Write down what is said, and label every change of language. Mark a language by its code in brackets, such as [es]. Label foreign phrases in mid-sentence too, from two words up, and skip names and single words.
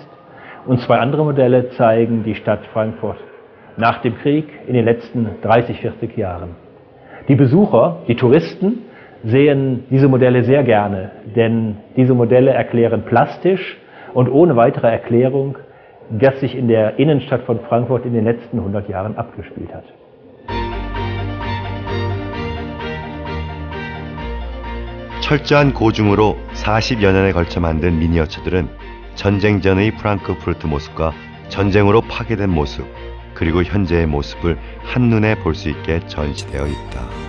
[de] Und 2 andere Modelle zeigen die Stadt Frankfurt nach dem Krieg in den letzten 30, 40 Jahren. Die Besucher, die Touristen, sehen diese Modelle sehr gerne, denn diese Modelle erklären plastisch und ohne weitere Erklärung, das sich in der Innenstadt von Frankfurt in den letzten 100 Jahren abgespielt hat. [ko] 철저한 고증으로 40여 년에 걸쳐 만든 미니어처들은 전쟁 전의 프랑크푸르트 모습과 전쟁으로 파괴된 모습, 그리고 현재의 모습을 한눈에 볼 수 있게 전시되어 있다.